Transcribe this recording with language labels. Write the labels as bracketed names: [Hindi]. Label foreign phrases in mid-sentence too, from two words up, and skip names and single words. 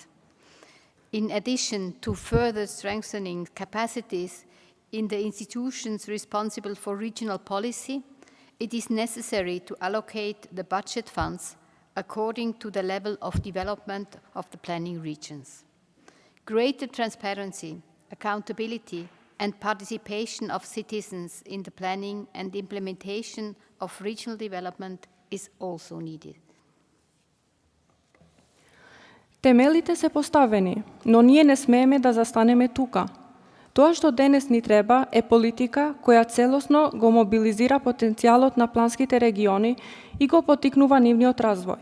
[English] In addition to further strengthening capacities in the institutions responsible for regional policy, it is necessary to allocate the budget funds according to the level of development of the planning regions. Greater transparency, accountability, and participation of citizens in the planning and implementation of regional development is also needed. [Macedonian] Темелите се поставени, но ние не смееме да застанеме тука. Тоа што денес ни треба е политика која целосно го мобилизира потенцијалот на планските региони и го потикнува нивниот развој.